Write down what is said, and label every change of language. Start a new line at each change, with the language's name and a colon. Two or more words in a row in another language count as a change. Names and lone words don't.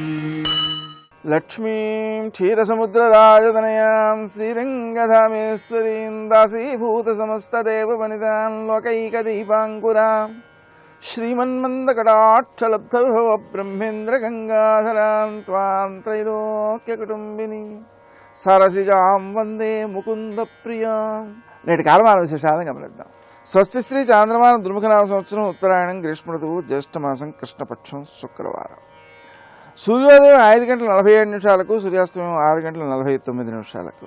Sanskrit: लक्ष्मीं क्षीरसमुद्रराजतनयां श्रीरङ्गधामेश्वरीं दासीभूतसमस्तदेववनितां लोकैकदीपाङ्कुरां श्रीमन्मन्दकटाक्षलब्धविभवब्रह्मेन्द्रगङ्गाधरां त्वां त्रैलोक्यकुटुम्बिनी సరసిజాం వందే ముకుంద ప్రియాం.
Telugu: నేటి కాలమాన విశేషాలను గమనిద్దాం. స్వస్తి శ్రీ చాంద్రమాన దుర్ముఖనామ సంవత్సరం ఉత్తరాయణం గ్రీష్మ ఋతువు జ్యేష్ఠమాసం కృష్ణపక్షం శుక్రవారం. సూర్యోదయం 5:47 సూర్యాస్తమయం 6:49.